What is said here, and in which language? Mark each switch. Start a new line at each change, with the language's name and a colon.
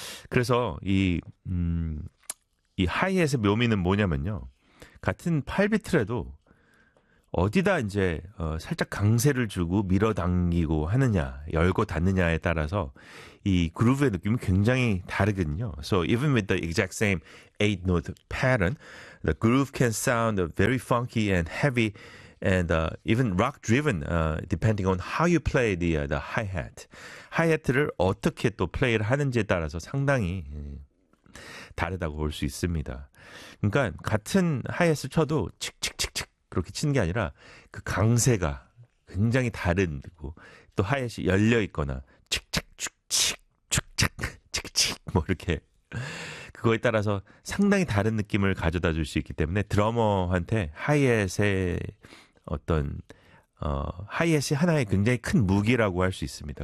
Korean: 그래서 이 하이햇의 묘미는 뭐냐면요. 같은 8비트라도 어디다 이제 살짝 강세를 주고 밀어당기고 하느냐, 열고 닫느냐에 따라서 이 그루브의 느낌이 굉장히 다르거든요.
English: So even with the exact same 8-note pattern, the groove can sound very funky and heavy and even rock-driven depending on how you play the hi-hat.
Korean: Hi-hat를 어떻게 또 플레이를 하는지에 따라서 상당히 다르다고 볼 수 있습니다. 그러니까 같은 hi-hat을 쳐도 칙칙칙칙 그렇게 치는 게 아니라 그 강세가 굉장히 다르고 또 하이햇이 열려 있거나 칙칙칙칙칙칙 뭐 이렇게 그거에 따라서 상당히 다른 느낌을 가져다 줄 수 있기 때문에 드러머한테 하이햇의 어떤 하이햇이 하나의 굉장히 큰 무기라고 할 수 있습니다.